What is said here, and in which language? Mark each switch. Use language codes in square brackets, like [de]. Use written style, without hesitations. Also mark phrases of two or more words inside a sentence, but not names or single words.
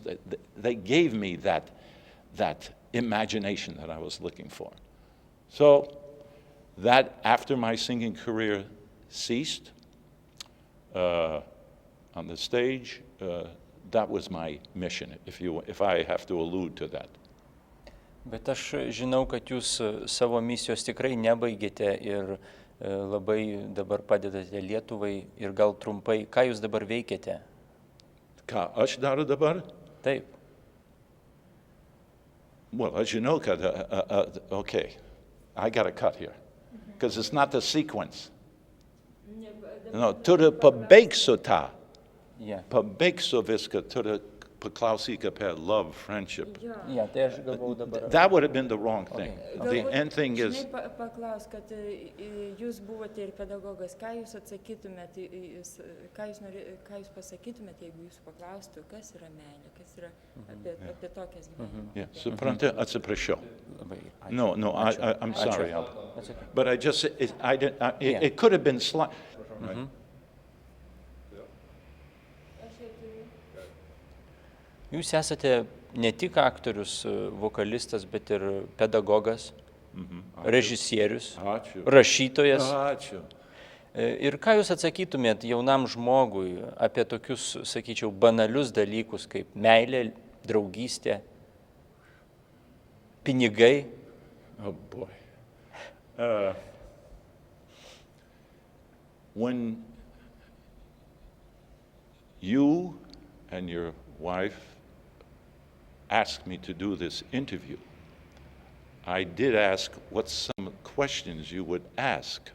[en] They gave me that imagination that I was looking for. So that, after my singing career ceased on the stage, that was my mission, if I have to allude to that. [lt] Bet aš žinau, kad jūs savo misijos tikrai nebaigėte ir labai dabar padedate Lietuvai, ir gal trumpai, ką jūs dabar veikiate? Ką aš darau dabar? Taip. [en] Well, as you know, okay, I got to cut here, because it's not the sequence. No, [lt] turiu pabaigsiu tą. [en] Yeah. [lt] Pabaigsiu viską, turiu paklausyk apie [en] love, friendship. Yeah, [lt] tai aš galvau dabar. [en] That would have been the wrong thing. Okay. The end thing is... [lt] Paklaus, kad jūs buvote ir pedagogas, ką jūs atsakytumėt, ką jūs pasakytumėt, jeigu jūs paklaustų, kas yra meilė, kas yra apie tokias gyvenimo. Yeah, suprantate, atsiprašau. [en] No, I'm sorry. But I just, it could have been slight. [lt] Jūs esate ne tik aktorius, vokalistas, bet ir pedagogas, režisierius, rašytojas. Ačiū. Ir ką jūs atsakytumėt jaunam žmogui apie tokius, sakyčiau, banalius dalykus kaip meilė, draugystė, pinigai? [en] Oh boy. When you and your wife asked me to do this interview, I did ask what some questions you would ask.